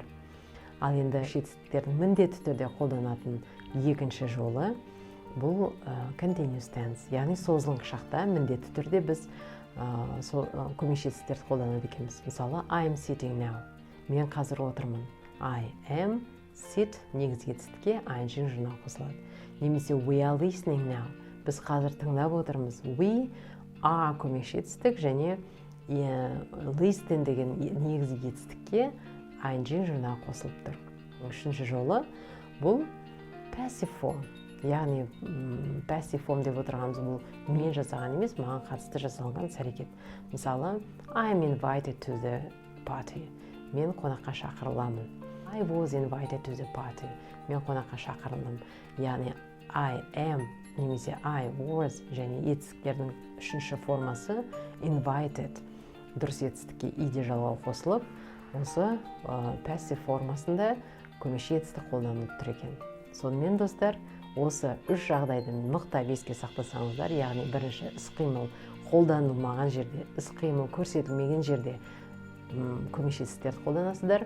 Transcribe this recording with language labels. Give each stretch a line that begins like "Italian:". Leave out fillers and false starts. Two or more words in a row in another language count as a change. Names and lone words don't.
Kazakh: Ал енді етістіктердің міндетті түрде қолданатын екінші жолы бұл
English: continuous tense,
Kazakh: яғни созылыңқы шақта міндетті түрде біз көмекші етістіктерді қолданады екенбіз. Мысалы,
English: I am sitting now.
Kazakh: Мен қазір отырмын.
English: I am sit
Kazakh: негізгі етістікке ing жұрнақ қосылады.
English: Немесе we are listening now.
Kazakh: Біз қазір тыңдап отырмыз.
English: We are
Kazakh: көмекші етістік және listen деген негізгі етістікке ing жұрнақ қосылып тұр. Үшінші жолы бұл
English: passive form.
Kazakh: Яғни
English: passive form
Kazakh: деп отырғанымыз бұл мен жасаған емес, маған қатысты жасалған іс-әрекет. Мысалы,
English: I am invited to the party.
Kazakh: Мен қонаққа шақырыламын.
English: I was invited to the party.
Kazakh: Мен қонаққа шақырылдым. Яғни
English: I am
Kazakh: немесе
English: I was
Kazakh: және етістіктердің үшінші формасы invited. Дұрыс етістікке иде жалғау қосылып, осы passive формасында көмекші етістік қолданылып тұр екен. Сонымен достар, осы үш жағдайды мықтап еске сақтасаңыздар, яғни бірінші іс-қимыл қолданылмаған жерде, іс-қимыл көрсетілмеген жерде көмекші етістіктерді қолданасыздар.